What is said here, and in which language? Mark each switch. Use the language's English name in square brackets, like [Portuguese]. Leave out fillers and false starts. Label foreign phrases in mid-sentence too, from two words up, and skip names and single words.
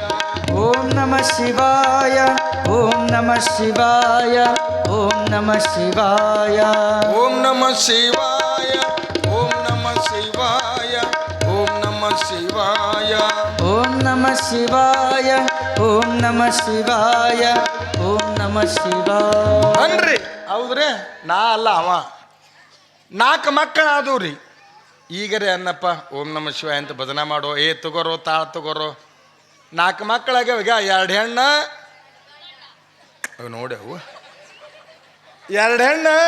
[Sanskrit] ಓಂ ನಮ ಶಿವಾಯ, ಓಂ ನಮ ಶಿವಾಯ, ಓಂ ನಮ ಶಿವಾಯ, ಓಂ ನಮ ಶಿವಾಯ, ಓಂ ನಮ ಶಿವಾಯ, ಓಂ ನಮ ಶಿವಾಯ, ಓಂ ನಮ ಶಿವಾಯ, ಓಂ ನಮ ಶಿವಾಯ, ಓಂ ನಮ ಶಿವಾಯ [Kannada] ಅನ್ರಿ. ಹೌದ್ರಿ, ನಾ ಅಲ್ಲ ಅವ. 4 ಮಕ್ಕಳಾದವ್ರಿ. ಈಗರೇ ಅನ್ನಪ್ಪ [Sanskrit] ಓಂ ನಮ ಶಿವಾಯ [Kannada] ಅಂತ ಭಜನ ಮಾಡೋ, ಏ ತಗೋರೋ ತಾಳ ತಗೋರೋ. 4 ಮಕ್ಕಳಾಗ್ಯಾವ. ಈಗ 2 ಹೆಣ್ಣ ನೋಡಿ, ಅವು 2 ಹೆಣ್ಣ.